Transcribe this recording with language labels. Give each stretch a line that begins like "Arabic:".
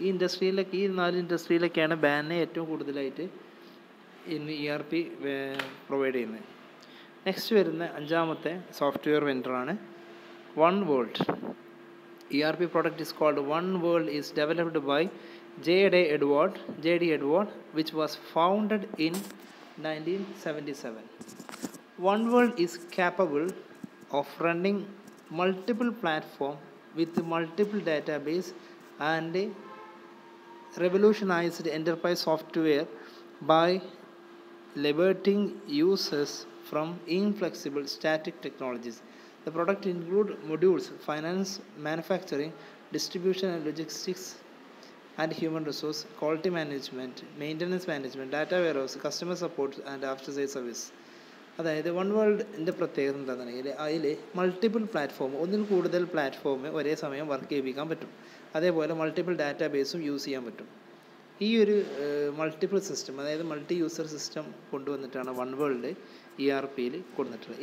Malayalam: ഈ ഇൻഡസ്ട്രിയിലൊക്കെ, ഈ 4 ഇൻഡസ്ട്രിയിലൊക്കെയാണ് ബാനെ ഏറ്റവും കൂടുതലായിട്ട് ഇന്ന് ERP പ്രൊവൈഡ് ചെയ്യുന്നത്. നെക്സ്റ്റ് വരുന്ന 5ാമത്തെ software വെൻഡറാണ് OneWorld.
English: ERP product is called OneWorld, is developed by J.D. Edward, which was founded in 1977. OneWorld is capable of running multiple platforms with multiple database and revolutionized enterprise software by liberating users from inflexible static technologies. The product includes modules, finance, manufacturing, distribution and logistics, and human resource, quality management, maintenance management, data warehouse, customer support and after sale service.
Malayalam: അതായത് one വേൾഡിൻ്റെ പ്രത്യേകത എന്താണെന്നുണ്ടെങ്കിൽ അതിൽ multiple platform, ഒന്നിൽ കൂടുതൽ platform ഒരേ സമയം work ചെയ്യിപ്പിക്കാൻ പറ്റും. അതേപോലെ മൾട്ടിപ്പിൾ ഡാറ്റാ ബേസും യൂസ് ചെയ്യാൻ പറ്റും. ഈ ഒരു മൾട്ടിപ്പിൾ സിസ്റ്റം, അതായത് multi user system കൊണ്ടുവന്നിട്ടാണ് one world ERPയിൽ കൊടുത്തിട്ടുള്ളത്.